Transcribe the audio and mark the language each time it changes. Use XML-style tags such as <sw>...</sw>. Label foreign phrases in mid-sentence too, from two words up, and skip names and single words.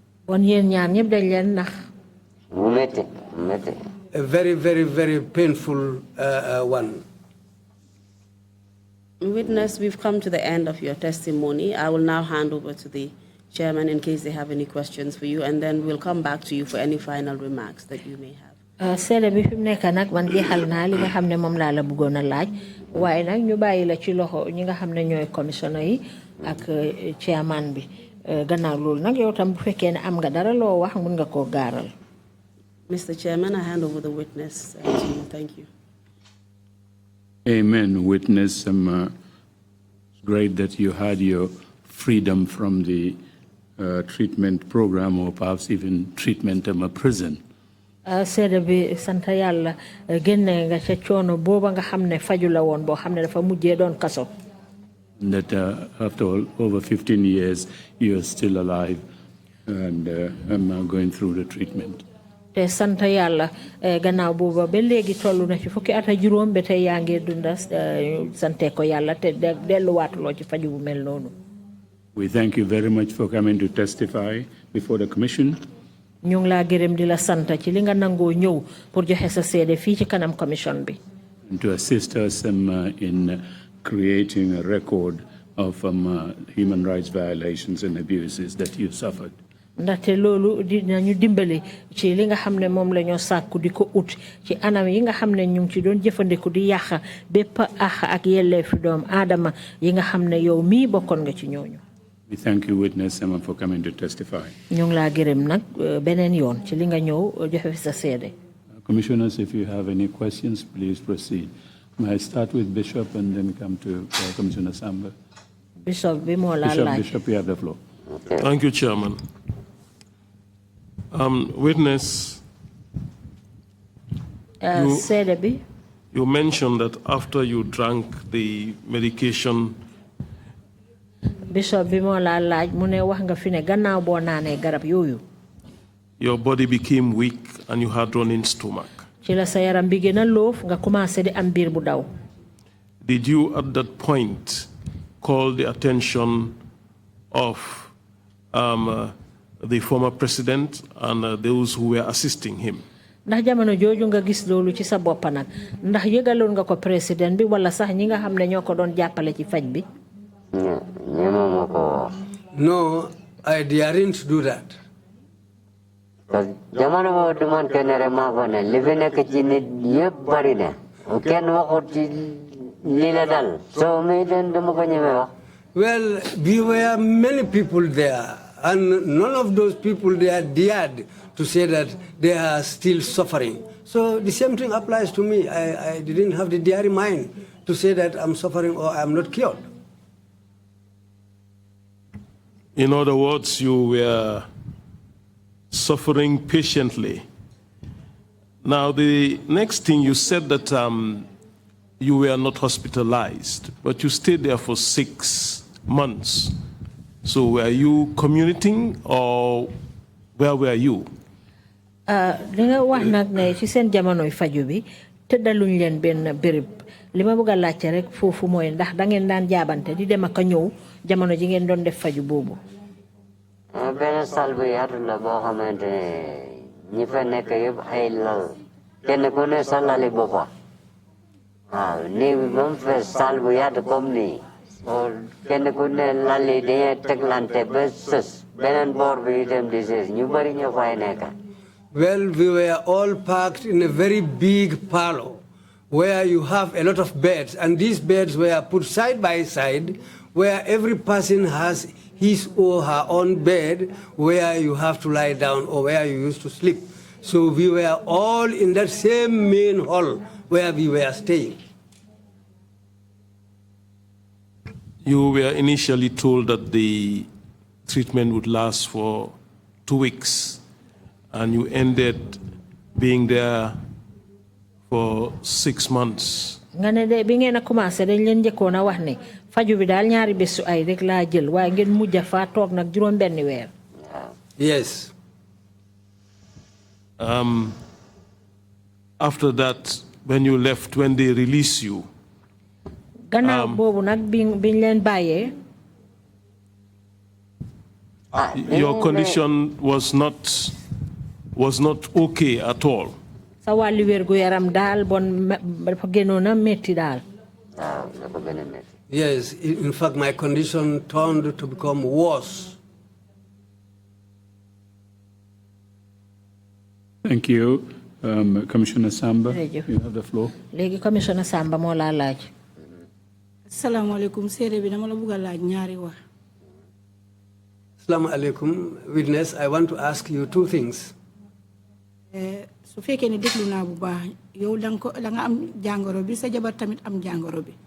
<en>A very, very, very painful one. Witness, we've come to the end of your testimony. I will now hand over to the chairman in case they have any questions for you, and then we'll come back to you for any final remarks that you may have.</en> <wo>Seede bi fi mu nekk nag man jeexal naa li nga xam ne moom laa la bëggoon a laaj waaye nag ñu bàyyi la ci loxo ñi nga xam ne ñooy commissioner yi ak chairman bi gannaaw loolu nag yow tam bu fekkee ne am nga dara loo wax mun nga koo gaaral.</wo> <en>Mr. Chairman, I hand over the witness to you. Thank you. Amen, witness. It's great that you had your freedom from the treatment program or perhaps even treatment in a prison.</en> <wo>Seede bi sant Yàlla génne nga ca coono booba nga xam ne faju la woon boo xam ne dafa mujjee doon kaso.</wo> <en>That after all, over 15 years, you are still alive and going through the treatment.</en> <wo>Te sant Yàlla gannaaw booba ba léegi tollu na ci fukki at ak juróom ba tey yaa ngi dunda sante ko Yàlla te delluwaatuloo ci faju bu mel noonu.</wo> <en>We thank you very much for coming to testify before the commission.</en> <wo>ñu ngi laa gërëm di la sant ci li nga nangoo ñëw pour joxe sa seede fii ci kanam commission bi.</wo> <en>And to assist us in creating a record of human rights violations and abuses that you suffered.</en> <wo>ndaxte loolu dinañu dimbali ci li nga xam ne moom la ñoo sàkku di ko ut ci anam yi nga xam ne ñu ngi ci doon jëfandiku di yàq bépp àq ak yelleefi doom aadama yi nga xam ne yow mii bokkoon nga ci ñooñu.</wo> <en>We thank you, witness, for coming to testify.</en> <wo>ñu ngi laa gërëm nag beneen yoon ci li nga ñëw joxe fi sa seede.</wo> <en>Commissioners, if you have any questions, please proceed. May I start with Bishop and then come to Commissioner Samba?</en> <wo>Bishop bi moo laa laaj.</wo> <en>Bishop, you have the floor. Thank you, Chairman. Witness, you mentioned that after you drank the medication,</en> <wo>Bishop bi moo laa laaj mu ne wax nga fi ne gannaaw boo naanee garab yooyu.</wo> <en>Your body became weak and you had running stomach.</en> <wo>ci la sa yaram bi gën a loof nga commencé di am biir bu daw.</wo> <en>Did you at that point call the attention of the former president and those who were assisting him?</en> <wo>ndax jamono jooju nga gis loolu ci sa bopp nag ndax yëgaloon nga ko président bi wala sax ñi nga xam ne ñoo ko doon jàppale ci faj bi.</wo> <en>No, I daren't do that.</en> <wo>jamono boobu du man kenn rek maa ko ne li fi nekk ci nit yëpp bari na kenn waxut ci li la dal soo muy den dama ko ñeme wax.</wo> <en>Well, there were many people there, and none of those people there dared to say that they are still suffering. So the same thing applies to me. I didn't have the daring mind to say that I'm suffering or I'm not cured. In other words, you were suffering patiently. Now, the next thing you said that you were not hospitalized, but you stayed there for 6 months. So were you commuting or where were you?</en> <wo>li nga wax nag ne ci seen jamonoy faju bi tëddaluñ leen benn béréb li ma bëgg a laajte rek foofu mooy ndax da ngeen daan jaabante di dem ak a ñëw jamono ji ngeen doon def faju boobu. benn salle bu yaatu la boo xamante ne ñi fa nekk yëpp ay lal kenn ku ne sa lali boppam Ni bam fe salvo ya de komni. So ken ko ne lali de teglante besus. Benen bor bi dem disease ñu bari ñu fay nekk.</wo> <en>Well, we were all packed in a very big parlor where you have a lot of beds, and these beds were put side by side where every person has his or her own bed where you have to lie down or where you used to sleep. So we were all in that same main hall where we were staying. You were initially told that the treatment would last for 2 weeks, and you ended being there for 6 months.</en> <wo>nga ne de bi ngeen a commencé dañ leen njëkkoon a wax ne faju bi daal ñaari bésu ay rek laa jël waaye ngeen mujj fa toog nag juróom benn weer.</wo> <en>Yes. After that, when you left, when they release you,</en> <wo>gannaaw boobu nag biñ leen bàyyee.</wo> <en>your condition was not okay at all.</en> <wo>Sa wàllu wér gu yaram daal bon dafa gënoon a métti daal.</wo> <en>Yes, in fact, my condition turned to become worse. Thank you. Commissioner Samba, you have the floor.</en> <wo>Léegi Commissioner Samba moo laa laaj. Assalamualaikum, seede bi dama la bëgg a laaj ñaari wax.</wo> <ar>السلام عليكم,</ar> <en>witness. I want to ask you 2 things.</en> <wo>Su fekkee ne déglu naa bu baax yow da nga am jàngoro bi sa jabar tamit am jàngoro bi.</wo>